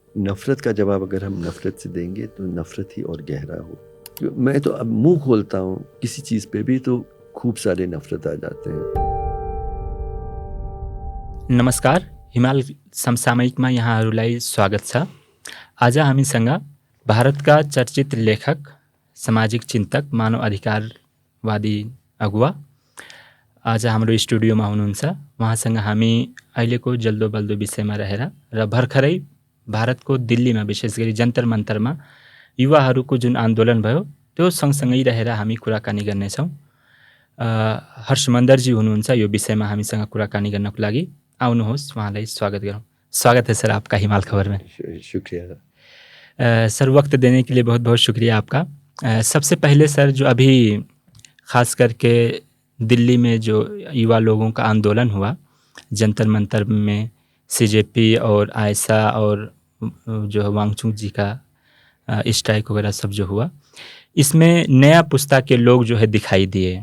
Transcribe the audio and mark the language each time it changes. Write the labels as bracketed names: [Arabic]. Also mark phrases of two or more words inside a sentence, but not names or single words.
[Hindi] नफ़रत का जवाब अगर हम नफ़रत से देंगे तो नफ़रत ही और गहरा हो। मैं तो अब मुँह खोलता हूँ किसी चीज़ पे भी तो खूब सारे नफ़रत आ जाते हैं। [Nepali] नमस्कार, हिमाल समसामयिकमा यहाँहरूलाई स्वागत छ। आज हामीसँग भारतका चर्चित लेखक, सामाजिक चिन्तक, मानव अधिकारवादी अगुवा आज हाम्रो स्टुडियोमा हुनुहुन्छ। उहाँसँग हामी अहिलेको जल्दो-बल्दो विषयमा रहेर र भर्खरै भारतको दिल्लीमा विशेष गरी जन्तर मन्तरमा युवाहरूको जुन आन्दोलन भयो त्यो सँगसँगै रहेर हामी कुराकानी गर्नेछौँ। हर्षमन्दरजी हुनुहुन्छ यो विषयमा हामीसँग कुराकानी गर्नको लागि। आउनुहोस् उहाँलाई स्वागत गरौँ। [Hindi] स्वागत है सर आपका हिमाल खबर में। शुक्रिया। सर वक्त देने के लिए बहुत बहुत शुक्रिया आपका। सबसे पहले सर जो अभी ख़ास करके दिल्ली में जो युवा लोगों का आंदोलन हुआ जंतर मंतर में, सीजेपी और आयशा और जो वांगचुक जी का स्ट्राइक वगैरह सब जो हुआ, इसमें नया पुस्ता के लोग जो है दिखाई दिए।